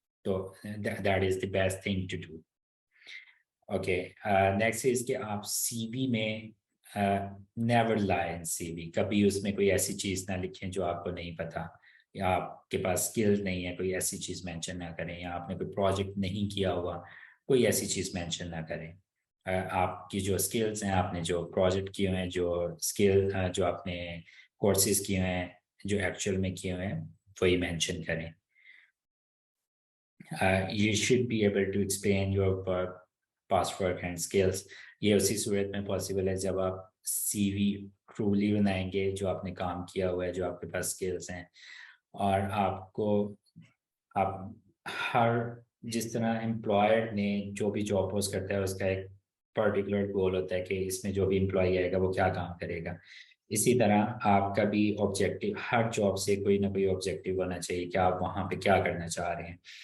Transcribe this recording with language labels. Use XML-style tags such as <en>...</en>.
<ur>تو</ur> <en>That is the best thing to do.</en> <ur>Okay, next is کہ آپ سی وی میں</ur> <en>never lie in C V,</en> <ur>کبھی اس میں کوئی ایسی چیز نہ لکھیں جو آپ کو نہیں پتہ, یا آپ کے پاس اسکل نہیں ہے, کوئی ایسی چیز مینشن نہ کریں, یا آپ نے کوئی پروجیکٹ نہیں کیا ہوا, کوئی ایسی چیز مینشن نہ کریں. آپ کی جو اسکلس ہیں, آپ نے جو پروجیکٹ کیے ہوئے ہیں, جو آپ نے کورسز کیے ہوئے ہیں, جو ایکچوئل میں کیے ہوئے ہیں, وہی مینشن کریں.</ur> <en>You should be able to explain your work, past work and skills.</en> <ur>یہ اسی صورت میں پاسبل ہے جب آپ سی وی ٹرولی بنائیں گے, جو آپ نے کام کیا ہوا ہے, جو آپ کے پاس اسکلس ہیں, اور آپ ہر جس طرح امپلائر نے جو بھی جاب پوسٹ کرتا ہے اس کا ایک پرٹیکولر گول ہوتا ہے کہ اس میں جو بھی امپلائی آئے گا وہ کیا کام کرے گا, اسی طرح آپ کا بھی آبجیکٹو, ہر جاب سے کوئی نہ کوئی آبجیکٹو ہونا چاہیے کہ آپ وہاں پہ کیا کرنا چاہ رہے ہیں.</ur>